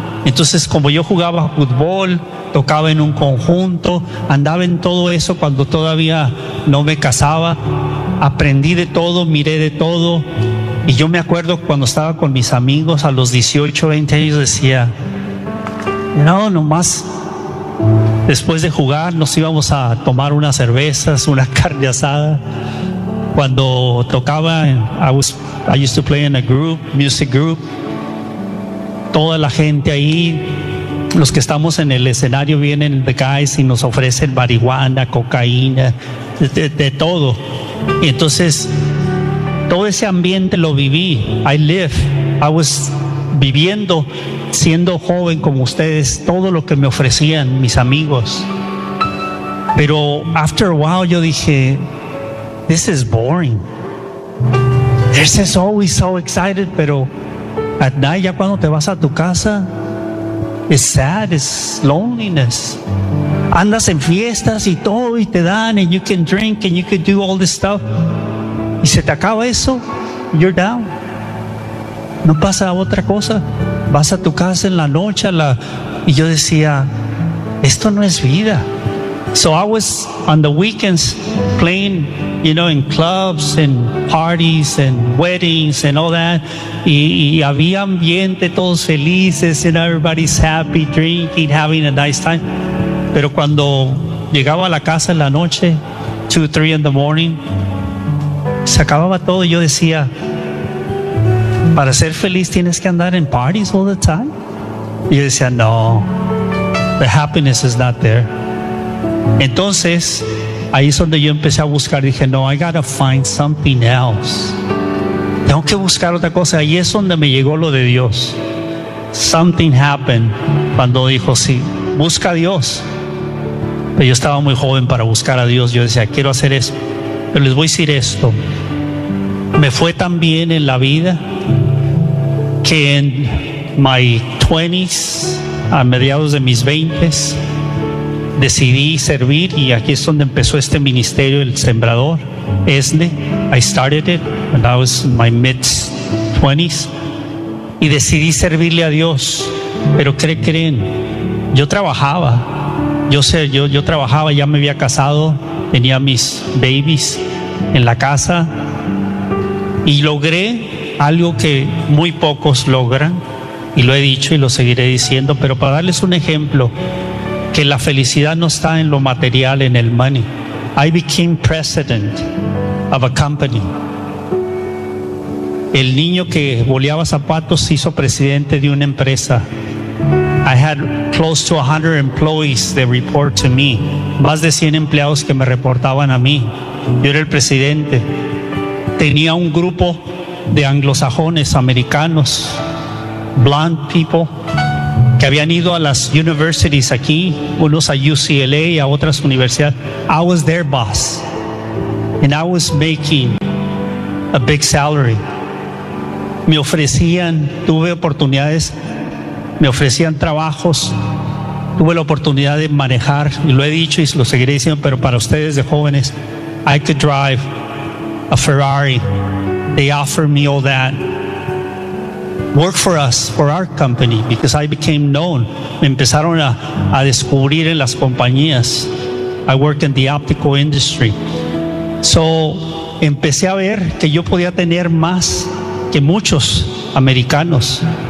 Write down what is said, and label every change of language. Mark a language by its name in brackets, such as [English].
[Spanish] Entonces, como yo jugaba fútbol, tocaba en un conjunto, andaba en todo eso cuando todavía no me casaba, aprendí de todo, miré de todo. Y yo me acuerdo cuando estaba con mis amigos a los 18, 20 años, decía, no, nomás. Después de jugar nos íbamos a tomar unas cervezas, una carne asada. Cuando tocaba, [English] I used to play in a group, music group. [Spanish] Toda la gente ahí, los que estamos en el escenario, vienen [English] the guys [Spanish] y nos ofrecen marihuana, cocaína, de todo. Y entonces todo ese ambiente lo viví. [English] I was [Spanish] viviendo, siendo joven como ustedes, todo lo que me ofrecían mis amigos. Pero [English] after a while [Spanish] yo dije, [English] this is boring. This is always so excited, [Spanish] pero [English] at night, [Spanish] ya cuando te vas a tu casa, [English] it's sad, it's loneliness. [Spanish] Andas en fiestas y todo y te dan, [English] and you can drink and you can do all this stuff, [Spanish] y se te acaba eso, [English] you're down. [Spanish] No pasa otra cosa. Vas a tu casa en la noche, y yo decía, esto no es vida. [English] So I was on the weekends playing, you know, in clubs and parties and weddings and all that. [Spanish] Y había ambiente, todos felices, [English] and everybody's happy, drinking, having a nice time. [Spanish] Pero cuando llegaba a la casa en la noche, [English] 2-3 in the morning, [Spanish] se acababa todo, y yo decía, para ser feliz tienes que andar en [English] parties all the time. [Spanish] Y yo decía, no, [English] the happiness is not there. [Spanish] Entonces ahí es donde yo empecé a buscar. Dije, no, [English] I gotta find something else. [Spanish] Tengo que buscar otra cosa. Ahí es donde me llegó lo de Dios. [English] Something happened [Spanish] cuando dijo, sí, busca a Dios. Pero yo estaba muy joven para buscar a Dios. Yo decía, quiero hacer eso. Pero les voy a decir esto. Me fue tan bien en la vida que en [English] my 20s, [Spanish] a mediados de mis 20s, decidí servir, y aquí es donde empezó este ministerio, el Sembrador, ESNE. [English] I started it when I was in my mid-20s, [Spanish] y decidí servirle a Dios. Pero creen, yo trabajaba, yo trabajaba, ya me había casado, tenía mis babies en la casa, y logré algo que muy pocos logran, y lo he dicho y lo seguiré diciendo, pero para darles un ejemplo, que la felicidad no está en lo material, en el money. [English] I became president of a company. [Spanish] El niño que boleaba zapatos se hizo presidente de una empresa. [English] I had close to 100 employees that report to me. [Spanish] Más de 100 empleados que me reportaban a mí. Yo era el presidente. Tenía un grupo de anglosajones, americanos, [English] blonde people, [Spanish] que habían ido a las universities aquí, unos a UCLA y a otras universidades. [English] I was their boss, and I was making a big salary. [Spanish] Me ofrecían, tuve oportunidades, me ofrecían trabajos, tuve la oportunidad de manejar, y lo he dicho y lo seguiré diciendo, pero para ustedes de jóvenes, [English] I could drive a Ferrari. They offered me all that. Work for us, for our company, because I became known. [Spanish] Me empezaron a descubrir en las compañías. [English] I worked in the optical industry. [Spanish] So, empecé a ver que yo podía tener más que muchos americanos.